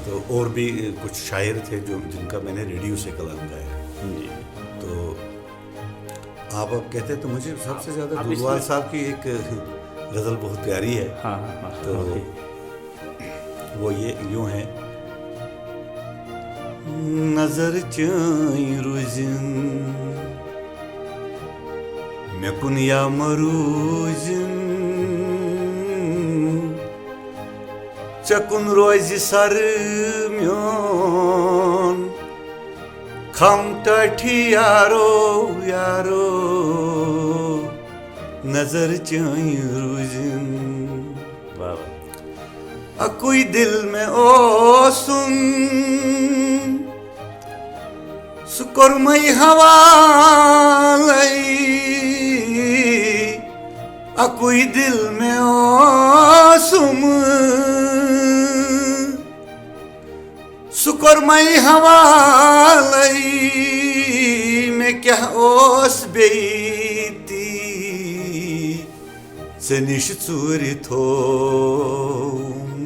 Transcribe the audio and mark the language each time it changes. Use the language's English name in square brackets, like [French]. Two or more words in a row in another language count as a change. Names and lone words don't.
[Urdu] تو اور بھی کچھ شاعر تھے جن کا میں نے ریڈیو سے کلام گایا. جی تو آپ اب کہتے ہیں تو مجھے سب سے زیادہ آپ اس دلوال میں- صاحب کی ایک غزل بہت پیاری ہے. ہاں ہاں تو وہ یہ یوں ہے. [Kashmiri] نظر چٲنۍ روزِن مےٚ کُن یا مروٗزِن ژےٚ کُن روزِ سر میون کھم ٹاٹھی یارو یارو نظر چٲنۍ روزِن. [Urdu] واہ واہ. [Kashmiri] اکوئی دل میں اوسُم سُہ کوٚرمَے حوالَے اکوئی دل میں اوسُم سُہ کوٚرمَے حوالَے مےٚ کیٛاہ اوس بیٚیہِ تی ژےٚ نِش ژوٗرِ تھوٚوُم